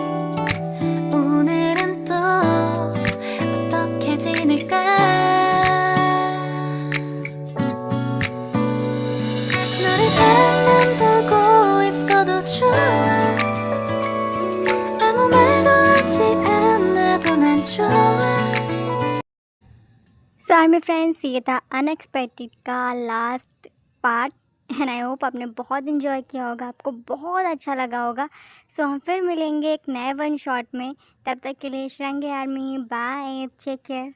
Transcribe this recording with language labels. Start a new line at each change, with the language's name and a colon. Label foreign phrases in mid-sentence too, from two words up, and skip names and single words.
Korean: 오늘은 또 어떻게 지낼까 너를 가만 보고 있어도 좋아 아무 말도 하지 않아도 난 좋아
English: So ARMY friends,
Hindi: ये था अनएक्सपेक्टेड का
English: last part and I hope
Hindi: आपने बहुत इन्जॉय किया होगा, आपको बहुत अच्छा लगा होगा। सो हम फिर मिलेंगे एक नए
English: one shot
Hindi: में। तब तक के लिए शरंगे आर्मी,
English: bye, take care.